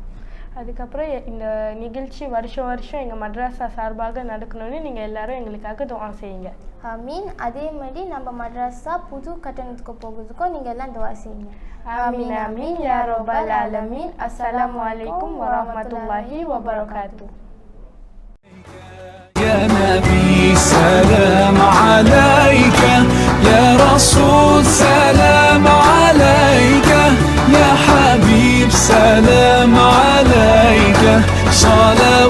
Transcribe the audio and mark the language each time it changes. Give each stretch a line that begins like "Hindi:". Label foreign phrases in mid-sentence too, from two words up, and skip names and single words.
Tamil: அதுக்கப்புறம் இந்த நிகழ்ச்சி வருஷம் எங்கள் மட்ராஸா சார்பாக நடக்கணும்னு நீங்கள் எல்லாரும் எங்களுக்காக துஆ செய்யுங்க. ஆமீன். அதே மாதிரி நம்ம மட்ராஸா புது கட்டணத்துக்கு போகிறதுக்கும் நீங்கள் எல்லாம் துஆ செய்யுங்க.
Arabic: آمين آمين يا رب العالمين. السلام عليكم ورحمة الله وبركاته. يا نبي سلام عليك، يا رسول سلام عليك، يا حبيب سلام عليك، صلاة